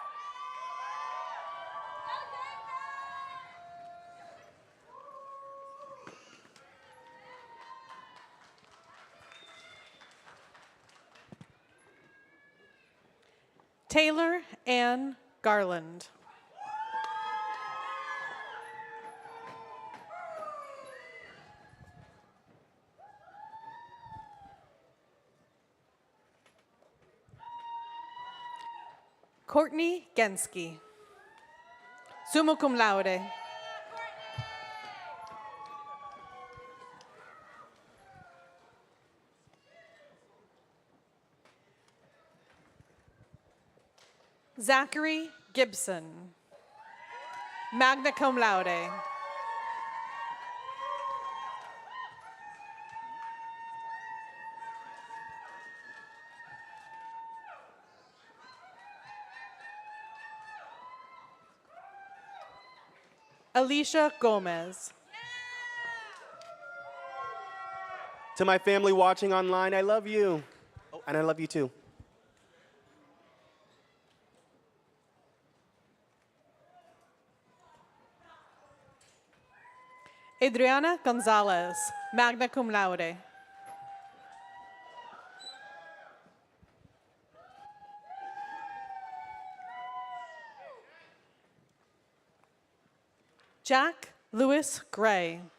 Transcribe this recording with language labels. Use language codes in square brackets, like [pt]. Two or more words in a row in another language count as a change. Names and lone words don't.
[en] Taylor Ann Garland. Courtney Genski, [la] summa cum laude. [en] Zachary Gibson, [la] magna cum laude. [en] Alicia Gomez. To my family watching online, I love you. Oh, and I love you too. Adriana Gonzalez, [la] magna cum laude. [en] Jack Lewis Gray.